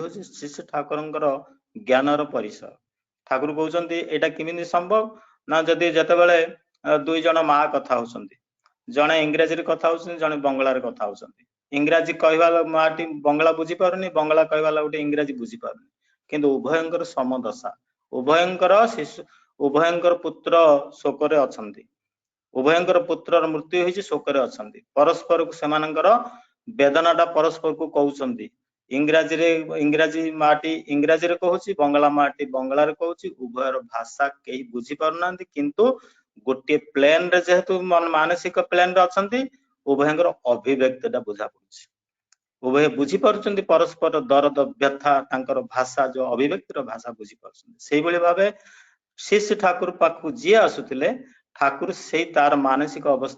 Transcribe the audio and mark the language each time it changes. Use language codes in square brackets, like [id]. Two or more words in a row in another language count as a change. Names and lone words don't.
[or] ହେଉଛି ଶିଷ୍ୟ ଠାକୁରଙ୍କର ଜ୍ଞାନର ପରିସର ଠାକୁର କହୁଛନ୍ତି ଏଇଟା କିମିତି ସମ୍ଭବ ନା ଯଦି ଯେତେବେଳେ ଦୁଇ ଜଣ ମା କଥା ହେଉଛନ୍ତି ଜଣେ ଇଂରାଜୀ ରେ କଥା ହେଉଛନ୍ତି ଜଣେ ବଙ୍ଗଳା ରେ କଥା ହେଉଛନ୍ତି ଇଂରାଜୀ କହିବା ମାଆଟି ବଙ୍ଗଳା ବୁଝି ପାରୁନି ବଙ୍ଗଳା କହିବା ଗୋଟେ ଇଂରାଜୀ ବୁଝି ପାରୁନି କିନ୍ତୁ ଉଭୟଙ୍କର ସମଦଶା ଉଭୟଙ୍କର ଶିଶୁ ଉଭୟଙ୍କର ପୁତ୍ର ଶୋକରେ ଅଛନ୍ତି ଉଭୟଙ୍କର ପୁତ୍ରର ମୃତ୍ୟୁ ହୋଇଛି ଶୋକରେ ଅଛନ୍ତି ପରସ୍ପର କୁ ସେମାନଙ୍କର ବେଦନାଟା ପରସ୍ପର କୁ କହୁଛନ୍ତି ଇଂରାଜୀ ମାଆଟି ଇଂରାଜୀ ରେ କହୁଛି ବଙ୍ଗଳା ମାଆଟି ବଙ୍ଗଳା ରେ କହୁଛି ଉଭୟର ଭାଷା କେହି ବୁଝି ପାରୁନାହାନ୍ତି କିନ୍ତୁ ଗୋଟେ ପ୍ଲେନ ରେ ଯେହେତୁ ମାନସିକ ପ୍ଲେନ ରେ ଅଛନ୍ତି ଉଭୟଙ୍କର ଅଭିବ୍ୟକ୍ତିଟା ବୁଝା ପଡ଼ୁଛି ଉଭୟ ବୁଝି ପାରୁଛନ୍ତି ପରସ୍ପର ଦର୍ଦ୍ଦ ବ୍ୟଥା ତାଙ୍କର ଭାଷା ଯୋ ଅଭିବ୍ୟକ୍ତିର ଭାଷା ବୁଝି ପାରୁଛନ୍ତି ସେହି ଭଳି ଭାବେ ଶିଷ୍ୟ ଠାକୁର ପାଖକୁ ଯେ ଆସୁଥିଲେ ଠାକୁର ସେ ତାର ମାନସିକ ଅବସ୍ଥା